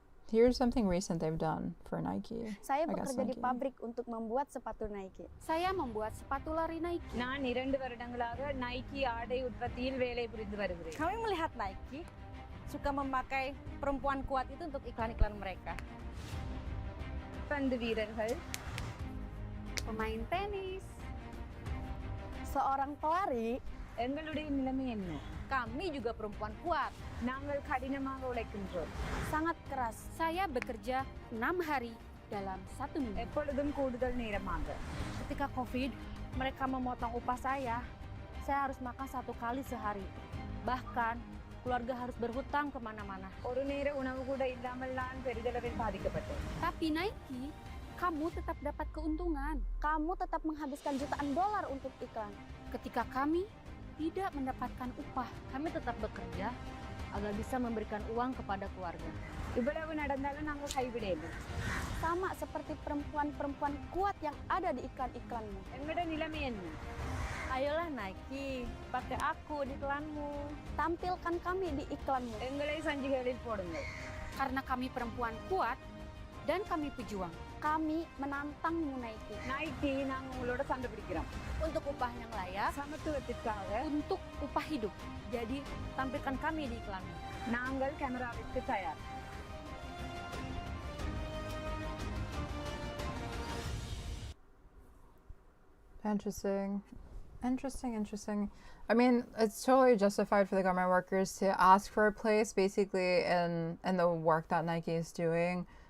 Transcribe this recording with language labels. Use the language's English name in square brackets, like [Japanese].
[English] Here's something recent they've done for Nike. [Indonesian] Saya bekerja di pabrik untuk membuat sepatu Nike. Saya membuat sepatu lari Nike. [Tamil] நான் 2 வருடங்களாக Nike ஆடை உற்பத்தியில் வேலை புரிந்து வருகிறேன். [Indonesian] Kami melihat Nike suka memakai perempuan kuat itu untuk iklan-iklan mereka. Pandu [Tamil] வீரர்கள், [Indonesian] pemain tenis, seorang pelari. [Tamil] எங்களுடைய நிலைமை என்ன? [Indonesian] Kami juga perempuan kuat. [Tamil] நாங்கள் கடினமாக உழைக்கின்றோம். [Indonesian] Sangat keras. Saya bekerja 6 hari dalam 1 minggu. [Tamil] எப்பொழுதும் கூடுதல் நேரமாக. [Indonesian] Ketika Covid, mereka memotong upah saya harus makan 1 kali sehari. Bahkan keluarga harus berhutang kemana-mana. [Tamil] ஒரு நேர உணவு கூட இல்லாமல் நான் பெரிதளவில் பாதிக்கப்பட்டேன். [Indonesian] Tapi Nike, kamu tetap dapat keuntungan. Kamu tetap menghabiskan jutaan dolar untuk iklan. Ketika kami tidak mendapatkan upah, kami tetap bekerja agar bisa memberikan uang kepada keluarga. [Tamil] இவ்வளவு நடந்தாலும் நாங்கள் கைவிடவில்லை. [Indonesian] Sama seperti perempuan-perempuan kuat yang ada di iklan-iklanmu. [Tamil] எங்களுடைய நிலைமை என்ன? [Indonesian] Ayolah Nike, pakai aku di iklanmu. Tampilkan kami di iklanmu. [Tamil] எங்களை சஞ்சிகைகளில் போடுங்கள். [Indonesian] Karena kami perempuan kuat dan kami pejuang. Kami menantangmu Nike. [Tamil] Nike, நாங்க உங்களோட சண்டை பிடிக்கிறோம். [Indonesian] Untuk upah yang layak, [Tamil] சமத்துவத்திற்காக, [Indonesian] untuk upah hidup. Jadi, tampilkan kami di iklanmu. [Tamil] நாங்கள் கேமராவிற்கு தயார். [English] Interesting. I mean, it's totally justified for the garment workers to ask for a place, basically, in the work that Nike is doing.